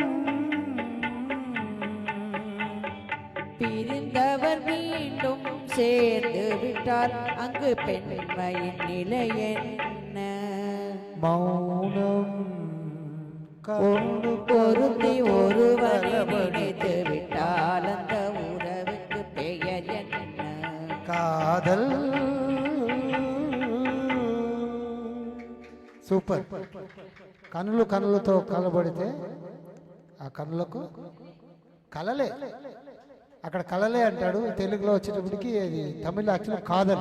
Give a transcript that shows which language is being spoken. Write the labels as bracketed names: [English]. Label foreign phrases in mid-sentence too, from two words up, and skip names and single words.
[Tamil] பிரிந்தவர் மீண்டும் சேர்ந்து விட்டால் அங்கு பெண்மையின் நிலை என்ன? மௌனம். பொருத்தி ஒருவனை நினைத்து விட்டால் அந்த உறவுக்கு பெயர் என்ன? [Telugu] కాదల్. సూపర్. కనులు కనులతో కలబడితే ఆ కనులకు కలలే, అక్కడ కలలే అంటాడు, తెలుగులో వచ్చేటప్పటికి అది తమిళ యాక్చువల్ కాదల్.